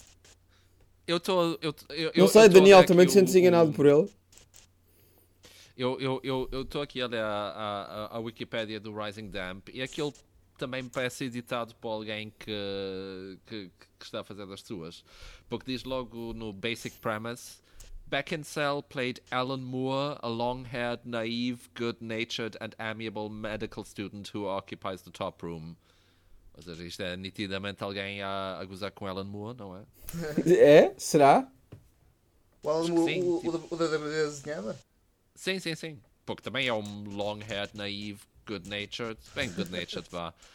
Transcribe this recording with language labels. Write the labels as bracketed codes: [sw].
[pt] Não Eu sei, estou a ver Daniel, também aqui te sentes enganado por ele? eu estou aqui a ler a Wikipédia do Rising Damp e aquilo também parece editado por alguém que está a fazer as suas. Porque diz logo no [en] Basic Premise: Beckinsale played Alan Moore, a long-haired, naive, good-natured and amiable medical student who occupies the top room. [pt] Ou seja, isto é nitidamente alguém a gozar com Alan Moore, não é? É? Será? [en] Well, [pt] Acho que sim, tipo. o da desenhada? Sim. Porque também é um [en] long-haired, naive, good-natured. [pt] Bem, good-natured, vá.